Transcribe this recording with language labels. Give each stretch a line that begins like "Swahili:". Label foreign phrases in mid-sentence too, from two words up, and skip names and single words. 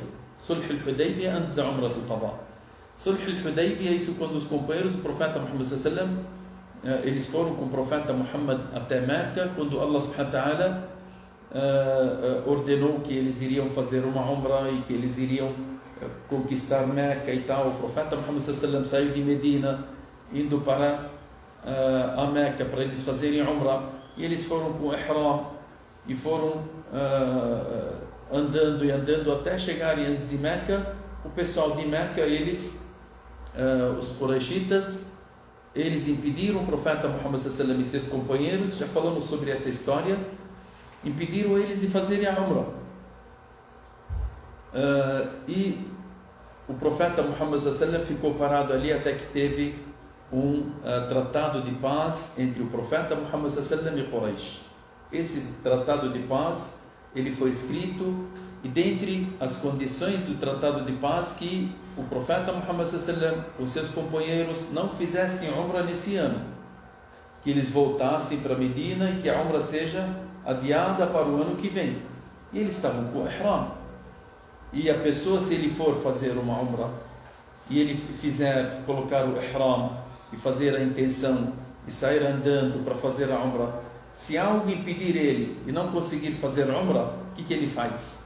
Portuguese: Sulh al-Hudaybiyah antes da Umrat al-Qadha. Sulh al-Hudaybiyah, isso quando os companheiros do profeta Muhammad
Arabic: صلى الله عليه وسلم,
Portuguese: eles foram com o profeta Muhammad até Meca, quando Allah
Arabic: سبحانه وتعالى
Portuguese: ordenou que eles iriam fazer uma Umrah e que eles iriam conquistar Meca e tal. O profeta Muhammad
Arabic: صلى الله عليه وسلم
Portuguese: saiu de Medina, indo para a Meca para eles fazerem Umrah, e eles foram com Ihram e foram andando e andando até chegarem antes de Meca. O pessoal de Meca, eles, os Quraishitas, eles impediram o profeta Muhammad
Arabic: صلى الله عليه وسلم
Portuguese: e seus companheiros, já falamos sobre essa história, impediram eles de fazerem a Umrah. E o profeta Muhammad
Arabic: صلى الله عليه وسلم
Portuguese: ficou parado ali até que teve um tratado de paz entre o profeta Muhammad
Arabic: صلى الله عليه وسلم
Portuguese: e Quraysh. Esse tratado de paz, ele foi escrito, e dentre as condições do tratado de paz, que o profeta Muhammad
Arabic: صلى الله عليه وسلم,
Portuguese: os seus companheiros, não fizessem Umrah nesse ano, que eles voltassem para Medina e que a Umrah seja adiada para o ano que vem. E eles estavam com o Ihram. E a pessoa, se ele for fazer uma Umrah e ele colocar o Ihram e fazer a intenção e sair andando para fazer a Umrah, se algo impedir ele e não conseguir fazer a Umrah, o que ele faz?